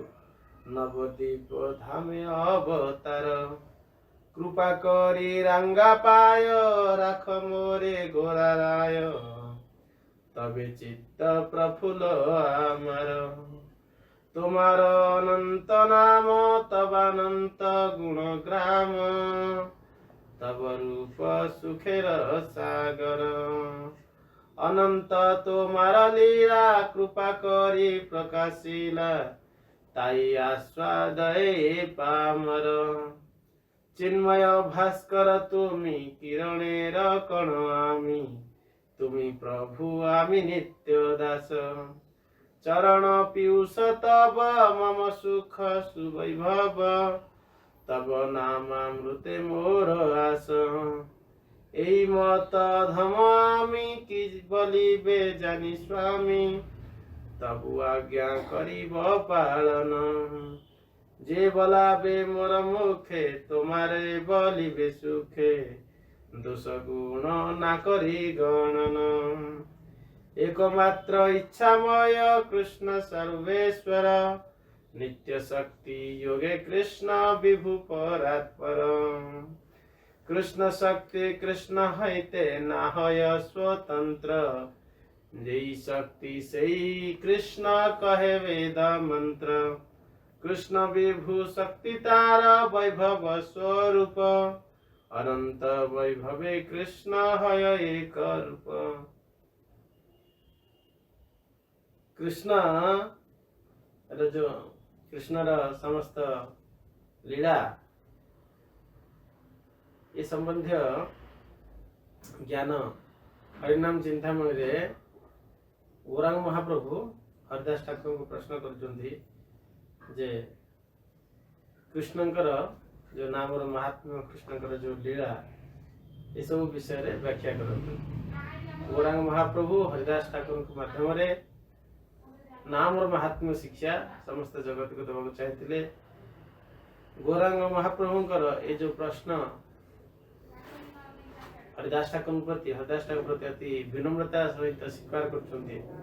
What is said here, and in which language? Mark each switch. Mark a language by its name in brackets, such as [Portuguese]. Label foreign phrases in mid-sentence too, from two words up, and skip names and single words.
[Bangla] নবদ্বীপ ধামে অবতার কৃপা করি রঙ্গা পায় রাখ মোরে গোরা রায় তবে চিত্ত প্রফুল্ল আমার তোমার অনন্ত নাম তব অনন্ত গুণ গ্রাম তব রূপ সুখের সাগর অনন্ত তোমার লীলা কৃপা করি প্রকাশিলা তাই আস্বাদয়ে পামর চিন্ময় ভাস্কর তুমি কিরণের কণ আমি তুমি প্রভু আমি নিত্য দাস চরণ পীযূষ তব মম সুখ সুবৈভব তব নামামৃতে মোর আশ এই মত ধম আমি কি বলিবে জানি স্বামী তবু আজ্ঞা করিব পালন যে বলাবে মোর মুখে তোমারে বলিবে সুখে দোষ গুণ না করি গণন একমাত্র ইচ্ছাময় কৃষ্ণ সর্বেশ্বর নিত্য শক্তি যোগে কৃষ্ণ বিভু পরাৎপর কৃষ্ণ শক্তি কৃষ্ণ হইতে নহয় স্বতন্ত্র যেই শক্তি সেই কৃষ্ণ কহে বেদ মন্ত্র কৃষ্ণ বিভু শক্তি তার বৈভব স্বরূপ অনন্ত বৈভবে কৃষ্ণ হয় এক রূপ [Odia] କୃଷ୍ଣ ଯୋ କୃଷ୍ଣ ସମସ୍ତ ଲୀଳା ଏ ସମ୍ବନ୍ଧୀ ଜ୍ଞାନ ହରିନାମ ଚିନ୍ତାମଣି ରେ ଗୌରାଙ୍ଗ ମହାପ୍ରଭୁ ହରିଦାସ ଠାକୁର କୁ ପ୍ରଶ୍ନ କର ଯେ କୃଷ୍ଣକର ଯୋ ନାମ ମାହାତ୍ମ୍ୟ କୃଷ୍ଣକର ଯୋ ଲୀଳା ଏ ସବ ବିଷୟ ରେ ବ୍ୟାଖ୍ୟା କର ଗୌରାଙ୍ଗ ମହାପ୍ରଭୁ ହରିଦାସ ଠାକୁର କେ ମାଧ୍ୟମ ରେ ନାମ ଔର ମାହାତ୍ମ୍ୟ ଶିକ୍ଷା ସମସ୍ତ ଜଗତ କୁ ଦେବା ଚାହାନ୍ତେ ଗୌରାଙ୍ଗ ମହାପ୍ରଭୁକର ଏ ଯୋ ପ୍ରଶ୍ନ ହରିଦାସ ଠାକୁର ପ୍ରତି ଅତି ବିନମ୍ରତା ସହିତ ସ୍ୱୀକାର କର